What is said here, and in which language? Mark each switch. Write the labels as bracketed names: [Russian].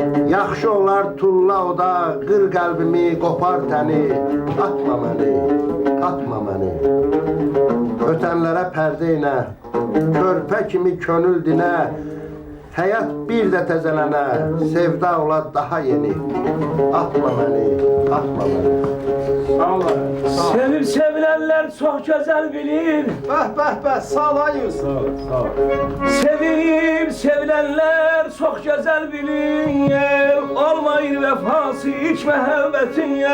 [Azerbaijani] Yaxşı olar tulla oda, qır qəlbimi, qopar təni. Atma məni, atma məni. Ötənlərə pərdə inə, körpə kimi könül dinə. Həyat bir də təzələnə, sevda ola daha yeni. Atma məni, atma məni. [Turkish] Sevib sevilenler çok güzel bilir. [Azerbaijani] Bəh, sağ ol ay Yusuf. Sağ ol. [Turkish] Sevib sevilenler çok güzel bilir. [Azerbaijani] Olmayır vefası hiç məhəbbətin.